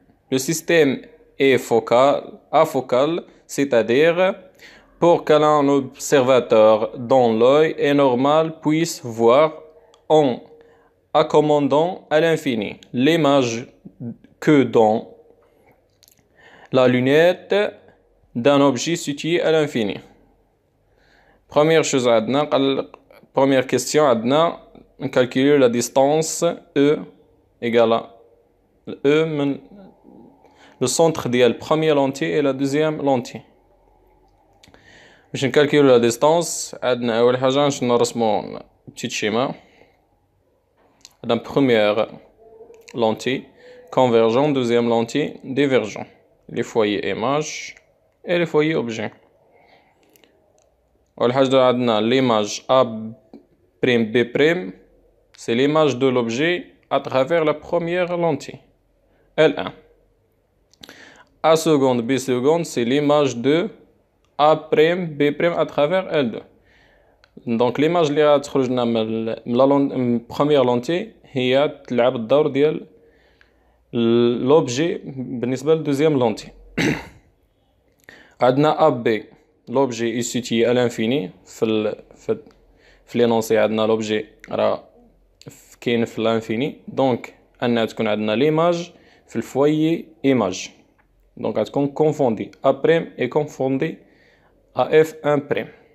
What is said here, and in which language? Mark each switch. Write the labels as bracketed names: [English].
[French] Le système est afocal, c'est-à-dire pour qu'un observateur dont l'œil est normal puisse voir en accommodant à l'infini l'image que dans la lunette d'un objet situé à l'infini. Première chose, première question, on calcule la distance E égale à E, le centre de la première lentille et la deuxième lentille. [Arabic] باش نكالكيلو [French] la distance [Arabic] عندنا أول حاجة نرسمو [French] petit schéma. عندنا première lentille convergent, deuxième lentille divergent, les foyers image et les foyers objet. [Arabic] أول حاجة عندنا [French] l'image A' B', c'est l'image de l'objet à travers la première lentille L1. A seconde, B seconde, c'est l'image de A', B' à travers L2. Donc l'image [Arabic] اللي غتخرجنا من [French] la première lentille [Arabic] هي تلعب الدور ديال [French] l'objet [Arabic] بالنسبة للدوزيام lentille. [French] عندنا AB, l'objet est situé à l'infini. [Arabic] في [French] l'énoncé [Arabic] عندنا [French] l'objet [Arabic] راه كاين في [French] l'infini, donc [Arabic] أنها تكون عندنا [French] l'image [Arabic] في الفويي [French] image, donc [Arabic] غتكون [French] confondée A' est confondée à F1'.